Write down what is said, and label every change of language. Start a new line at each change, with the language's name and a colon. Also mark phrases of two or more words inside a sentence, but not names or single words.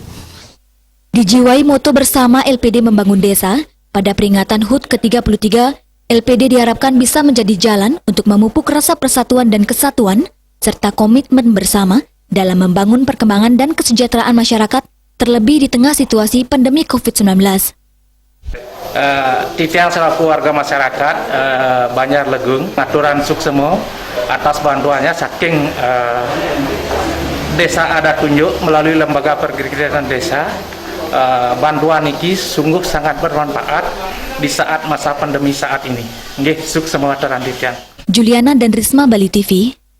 Indonesian: Dijiwai moto bersama LPD membangun desa, pada peringatan HUT ke-33, LPD diharapkan bisa menjadi jalan untuk memupuk rasa persatuan dan kesatuan, serta komitmen bersama dalam membangun perkembangan dan kesejahteraan masyarakat, terlebih di tengah situasi pandemi COVID-19. Titiang selaku warga masyarakat Banjar Legung
Balinese: ngaturan suksemo
Indonesian: atas bantuannya saking Desa Adat Tunjuk melalui lembaga pergerakan desa. Bantuan ini sungguh sangat bermanfaat di saat masa pandemi saat ini.
Balinese: Nggih, suksemo aturan Titiang.
Indonesian: Juliana dan Risma, Bali TV.